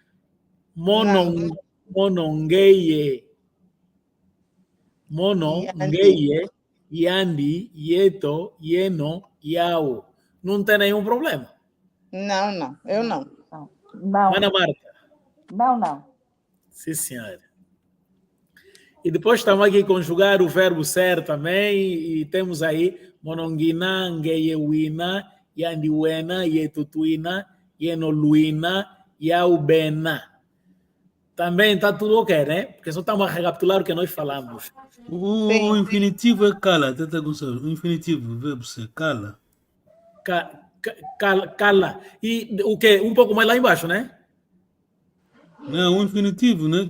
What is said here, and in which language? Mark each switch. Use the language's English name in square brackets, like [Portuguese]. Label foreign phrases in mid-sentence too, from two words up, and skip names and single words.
[Kongo] Monongeye, Yandi, Yeto, Yeno, Yao. [Portuguese] Não tem nenhum problema. Não, eu não. Não. Ana Marta. Não. Sim, senhora. E depois estamos aqui a conjugar o verbo ser também, e temos aí [Kongo] monongina, ngeyewina, yandiwena, yetutuina, yenoluina, yaubena. [Portuguese] Também está tudo ok, né? Porque só estamos a recapitular o que nós falamos. O infinitivo é cala, Tata Gonçalves. O infinitivo, o verbo ser cala. Cala. E o quê? Um pouco mais lá embaixo, né? Não, o infinitivo, né?